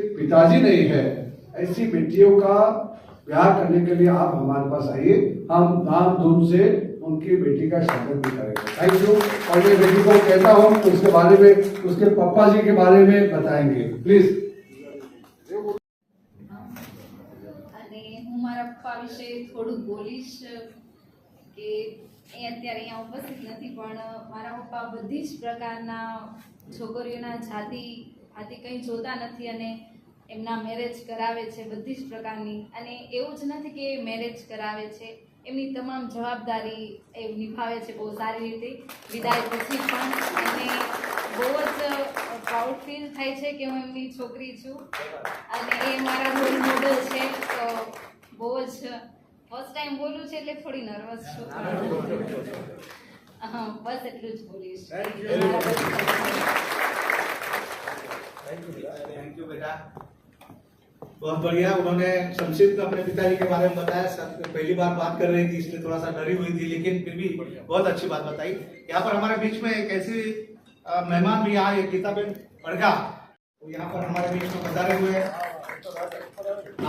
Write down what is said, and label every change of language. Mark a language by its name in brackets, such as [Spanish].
[Hindi] पिताजी नहीं है, ऐसी बेटियों का ब्याह करने के लिए आप हमारे पास आइए, हम धाम धूम से उनकी बेटी का स्वागत भी करेंगे। [English] Thank you. [Hindi] और मैं बेटी को कहता हूँ तो उसके बारे में, उसके पप्पा जी के बारे में बताएंगे, प्लीज। [Gujarati] અને હું મારા પપ્પા વિશે થોડુંક બોલીશ કે એ અત્યારે અહીંયા ઉપસ્થિત નથી, પણ મારા પપ્પા બધી જ પ્રકારના છોકરીઓના જાતિ કંઈ જોતા નથી અને એમના મેરેજ કરાવે છે બધી જ પ્રકારની. અને એવું જ નથી કે મેરેજ કરાવે છે, એમની તમામ જવાબદારી એ નિભાવે છે બહુ સારી રીતે વિદાય પછી પણ. અને બહુ જ પ્રાઉડ ફીલ થાય છે કે હું એમની છોકરી છું અને એ મારા રોલ મોડલ છે. તો બહુ જ ફર્સ્ટ ટાઈમ બોલું છે એટલે થોડી નર્વસ છું. હા, બસ એટલું જ બોલીશ. [Hindi] थैंक यू बेटा, बहुत बढ़िया। उन्होंने संक्षिप्त में अपने पिताजी के बारे में बताया। पहली बार बात कर रही थी इसलिए थोड़ा सा डरी हुई थी, लेकिन फिर भी बहुत अच्छी बात बताई। यहाँ पर हमारे बीच में एक ऐसी मेहमान भी आए, गीताबेन बड़गा, तो यहाँ पर हमारे बीच में पधारे हुए हैं।